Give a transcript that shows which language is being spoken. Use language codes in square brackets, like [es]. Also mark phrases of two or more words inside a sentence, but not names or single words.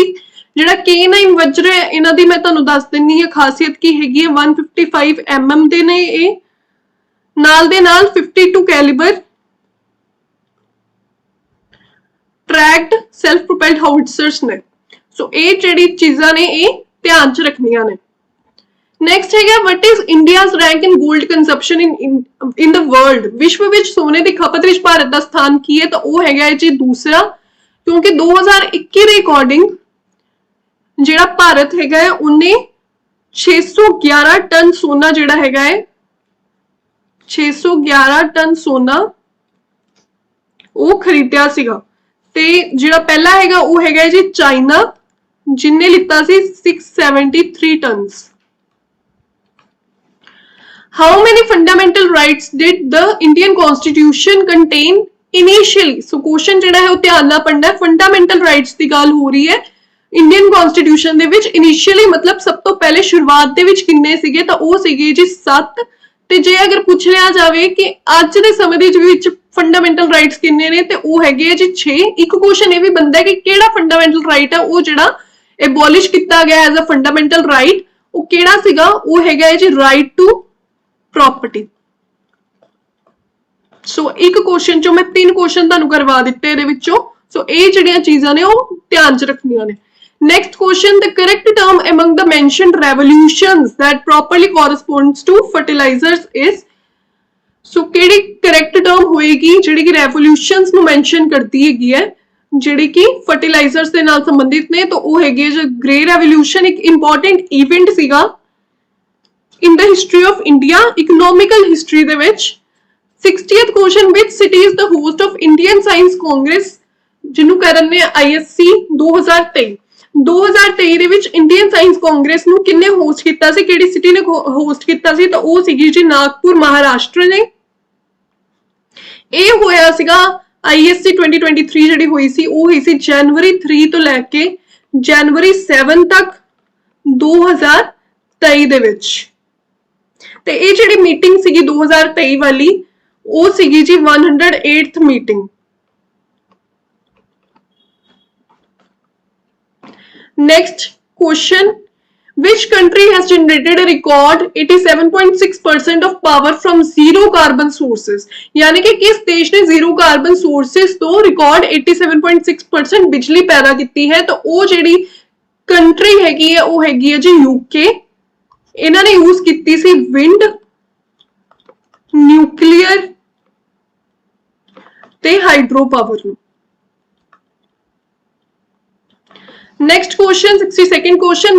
[pa] ਜਿਹੜਾ K9 ਵਜਰਾ ਇਹਨਾਂ ਦੀ ਮੈਂ ਤੁਹਾਨੂੰ ਦੱਸ ਦਿੰਨੀ ਆ ਖਾਸੀਅਤ ਕੀ ਹੈਗੀ ਹੈ। 155 mm ਦੇ ਨੇ ਇਹ, ਨਾਲ ਦੇ ਨਾਲ 52 ਕੈਲੀਬਰ [en] tracked self propelled howitzers [pa] ने। [hi] सो ये [pa] ਜਿਹੜੀ ਚੀਜ਼ਾਂ ਨੇ ਇਹ ਧਿਆਨ ਚ ਰੱਖਣੀਆਂ ਨੇ। [en] Next है what is India's rank in gold consumption in the world। [hi] विश्व विच सोने की खपत विच भारत का स्थान की है? तो वो है जी दूसरा, क्योंकि [pa] 2021 ਦੇ ਅਕॉर्डिंग ਜਿਹੜਾ ਭਾਰਤ ਹੈਗਾ ਹੈ ਉਹਨੇ 611 ਟਨ ਸੋਨਾ ਜਿਹੜਾ ਹੈਗਾ ਹੈ 611 ਟਨ ਸੋਨਾ ਉਹ ਖਰੀਦਿਆ ਸੀਗਾ ਤੇ ਜਿਹੜਾ ਪਹਿਲਾ ਹੈਗਾ ਉਹ ਹੈਗਾ ਜੀ ਚਾਈਨਾ ਜਿਨਨੇ ਲਿੱਤਾ ਸੀ 673 ਟਨਸ [en] How many fundamental rights did the Indian Constitution contain initially? [pa] So question ਜਿਹੜਾ ਹੈ ਉਹ ਧਿਆਨ ਨਾਲ ਪੜਨਾ ਹੈ [en] fundamental rights [pa] ਦੀ ਗੱਲ ਹੋ ਰਹੀ ਹੈ [en] Indian Constitution [pa] ਦੇ ਵਿੱਚ ਇਨੀਸ਼ੀਅਲੀ ਮਤਲਬ ਸਭ ਤੋਂ ਪਹਿਲੇ ਸ਼ੁਰੂਆਤ ਦੇ ਵਿੱਚ ਕਿੰਨੇ ਸੀਗੇ ਤਾਂ ਉਹ ਸੀਗੇ ਜੀ 7 ਤੇ ਜੇ ਅਗਰ ਪੁੱਛ ਲਿਆ ਜਾਵੇ ਕਿ ਅੱਜ ਦੇ ਸਮੇਂ ਦੇ ਵਿੱਚ [en] fundamental rights [pa] ਕਿੰਨੇ ਨੇ ਤੇ ਉਹ ਹੈਗੇ ਜੀ 6 ਇੱਕ ਕੁਐਸਚਨ ਇਹ ਵੀ ਬਣਦਾ ਕਿ ਕਿਹੜਾ [en] fundamental right [pa] ਹੈ ਉਹ ਜਿਹੜਾ ਐਬੋਲਿਸ਼ ਕੀਤਾ ਗਿਆ [en] as a fundamental right [pa] ਉਹ ਕਿਹੜਾ ਸੀਗਾ ਉਹ ਹੈਗਾ ਜੀ [en] right to property [pa] ਸੋ ਇੱਕ ਕੁਐਸਚਨ ਚੋਂ ਮੈਂ 3 ਕੁਐਸਚਨ ਤੁਹਾਨੂੰ ਕਰਵਾ ਦਿੱਤੇ ਇਹਦੇ ਵਿੱਚੋਂ ਸੋ ਇਹ ਜਿਹੜੀਆਂ ਚੀਜ਼ਾਂ ਨੇ ਉਹ ਧਿਆਨ ਚ ਰੱਖਣੀਆਂ ਨੇ [en] Next question, the correct term among the mentioned revolutions that properly corresponds to fertilizers is so ਕਿਹੜੀ correct term [pa] ਹੋਏਗੀ ਜਿਹੜੀ ਕਿ [en] revolutions ਨੂੰ mention [pa] ਕਰਦੀ ਹੈਗੀ ਹੈ ਜਿਹੜੀ ਕਿ [en] fertilizers [pa] ਦੇ ਨਾਲ ਸੰਬੰਧਿਤ ਨੇ ਤਾਂ ਉਹ ਹੈਗੀ ਹੈ [en] ਗ੍ਰੇ revolution ਇੱਕ important event ਸੀਗਾ in the history of India economical history [pa] ਦੇ ਵਿੱਚ [en] 60th question which city is the host of Indian Science Congress [pa] ਜਿਹਨੂੰ ਕਰਨ ਨੇ [en] ISC [pa] 2023 ਦੇ ਵਿੱਚ ਇੰਡੀਅਨ ਸਾਇੰਸ ਕਾਂਗਰਸ ਨੂੰ ਕਿੰਨੇ ਹੋਸਟ ਕੀਤਾ ਸੀ ਕਿਹੜੀ ਸਿਟੀ ਨੇ ਹੋਸਟ ਕੀਤਾ ਸੀ ਤਾਂ ਉਹ ਸੀਗੀ ਜੀ ਨਾਗਪੁਰ ਮਹਾਰਾਸ਼ਟਰ ਨੇ ਇਹ ਹੋਇਆ ਸੀਗਾ ISC 2023 ਜਿਹੜੀ ਹੋਈ ਸੀ ਉਹ ਹੋਈ ਸੀ ਜਨਵਰੀ 3 ਤੋਂ ਲੈ ਕੇ ਜਨਵਰੀ 7 ਤੱਕ 2023 ਦੇ ਵਿੱਚ ਤੇ ਇਹ ਜਿਹੜੀ ਮੀਟਿੰਗ ਸੀਗੀ 2023 ਵਾਲੀ ਉਹ ਸੀਗੀ ਜੀ 108th ਮੀਟਿੰਗ [en] Next question, which country has generated a record 87.6% of power from zero carbon sources? [hi] यानी कि किस देश ने [en] zero carbon sources [hi] तो record 87.6% बिजली पैदा की है तो वो जेडी country [pa] ਹੈਗੀ ਹੈ ਵੋ ਹੈਗੀ ਹੈ ਜੀ [hi] UK इन्होंने यूज की सी [en] wind nuclear [hi] ते [en] hydro power [hi] ਨੂੰ [en] Next question, 62nd question.